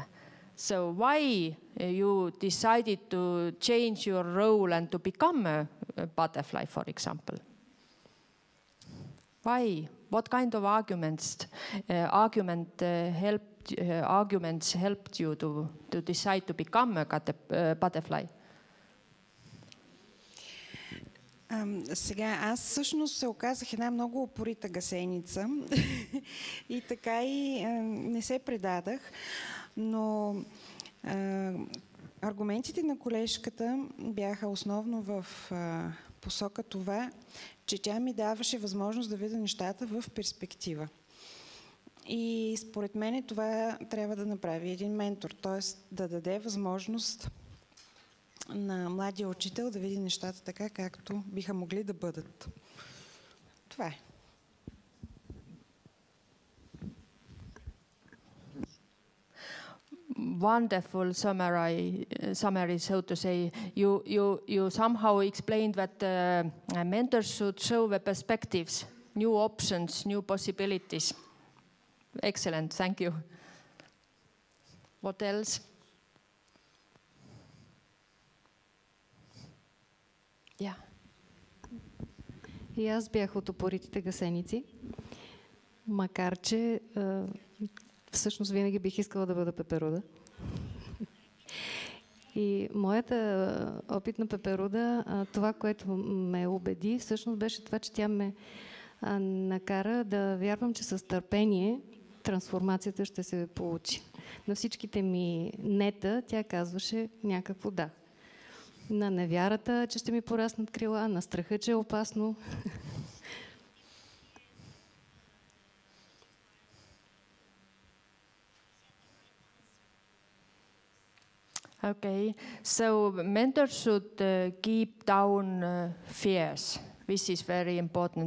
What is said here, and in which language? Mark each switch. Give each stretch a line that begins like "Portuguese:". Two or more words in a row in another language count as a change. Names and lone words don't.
English: So why you decided to change your role and to become a butterfly, for example? Why? What kind of arguments helped you to decide to become a butterfly?
Bulgarian: Сега, аз всъщност се оказах една много упорита гасеница и така и не се предадах, но аргументите на колежката бяха основно в посока това, че тя ми даваше възможност да видя нещата в перспектива. И според мен това трябва да направи един ментор, т.е. да даде възможност на младия учител да види нещата така, както биха могли да бъдат. Това е.
English: Wonderful summary, so to say. You somehow explained that mentors should show the perspectives, new options, new possibilities. Excellent, thank you. What else? Yeah.
Bulgarian: И аз бях от упоритите гасеници, макар че всъщност винаги бих искала да бъда пеперуда. И моята опит на пеперуда, това, което ме убеди, всъщност беше това, че тя ме накара да вярвам, че с търпение трансформацията ще се получи. На всичките ми нета тя казваше някакво да. На невярата, че ще ми пораснат крила, на страха, че е опасно.
English: Okay, so mentors should keep down fears. This is very important.